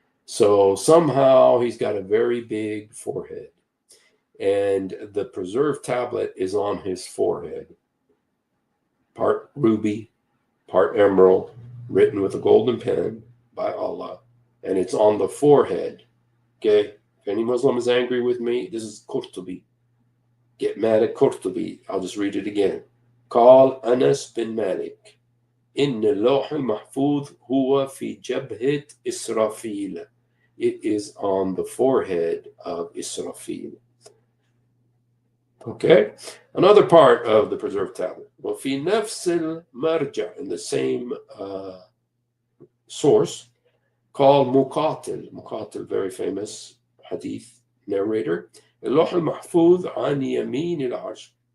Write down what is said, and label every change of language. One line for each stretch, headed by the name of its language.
English: So somehow he's got a very big forehead, and the preserved tablet is on his forehead. Part ruby, part emerald, written with a golden pen by Allah, and it's on the forehead. Okay, if any Muslim is angry with me, this is Qurtubi. Get mad at Qurtubi. I'll just read it again.
Arabic: قال أنس بن مالك إن اللوح المحفوظ هو في جبهة إسرافيل.
English: It is on the forehead of Israfil. Okay, another part of the preserved tablet.
Arabic: وفي نفس المرجع,
English: in the same source, called Muqatil, very famous hadith narrator.
Arabic: اللوح المحفوظ عن يمين العرش.